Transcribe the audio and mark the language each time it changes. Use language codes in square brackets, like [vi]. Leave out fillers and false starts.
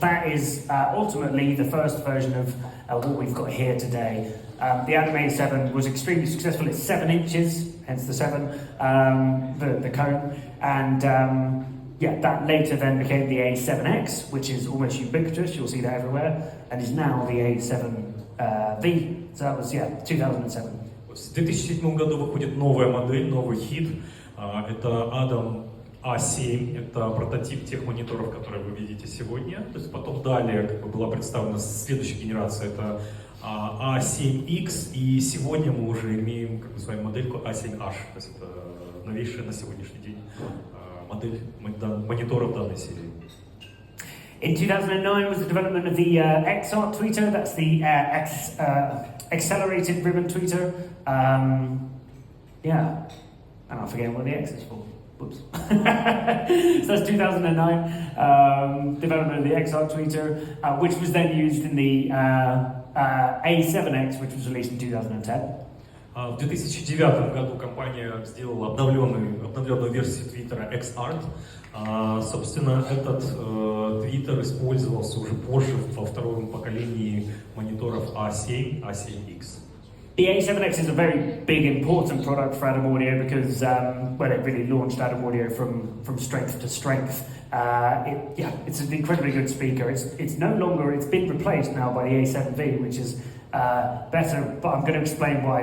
[en] That is ultimately the first version of what we've got here today. The Adam A7 was extremely successful. It's 7 inches, hence the 7, the cone. And that later then became the A7X, which is almost ubiquitous. You'll see that everywhere. And is now the A7V. So that was, 2007. [ru] В 2007 году выходит новая модель, новый хит. Это Adam A7, это прототип тех мониторов, которые вы видите сегодня. То есть потом далее была представлена следующая генерация, это A7X, и сегодня мы уже имеем с вами модельку A7H, то есть это новейшая на сегодняшний день модель мониторов данной серии. [en] In 2009 was the development of the XR tweeter, that's the accelerated ribbon tweeter. And I'm forgetting what the X is for. Whoops. So that's 2009, development of the XR tweeter, which was then used in the A7X, which was released in 2010. [ru] В 2009 году компания сделала обновленную версию твиттера XArt. Собственно, этот твиттер использовался уже позже во втором поколении мониторов A7, A7X. [en] The A7X is a very big, important product for Adam Audio because, it really launched Adam Audio from strength to strength. It's an incredibly good speaker. It's no longer, it's been replaced now by the A7V, which is better, but I'm going to explain why.